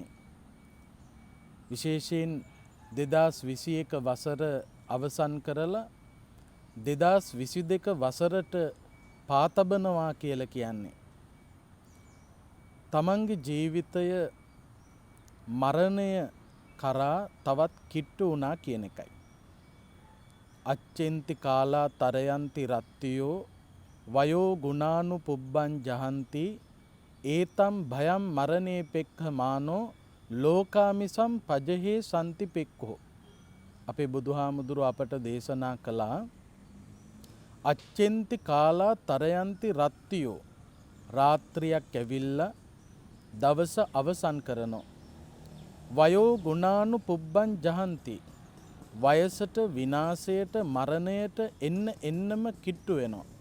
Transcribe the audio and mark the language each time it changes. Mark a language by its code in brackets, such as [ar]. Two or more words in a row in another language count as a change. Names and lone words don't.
[si] විශේෂයෙන් 2021 වසර අවසන් කරලා 2022 වසරට පාතබනවා කියලා කියන්නේ. තමන්ගේ ජීවිතය මරණය කරා තවත් කිට්ටු වුණා කියන එකයි. [pi] අච්චෙන්ති කාලා තරයන්ති රත්තියෝ වයෝ ගුණානු පුබ්බං ජහන්ති ඒතම් භයම් මරණේ පෙක්ඛමානෝ ලෝකාමිසම් පජහේ සන්ති පෙක්ඛෝ. [si] අපේ බුදුහාමුදුරුව අපට දේශනා කළා [pi] අච්චෙන්ති කාලා තරයන්ති රත්තියෝ [si] රාත්‍රියක් ඇවිල්ලා දවස අවසන් කරනෝ. [pi] වයෝ ගුණානු පුබ්බන් ජහන්ති [si] වයසට විනාශයට මරණයට එන්නම කිට්ටු වෙනවා.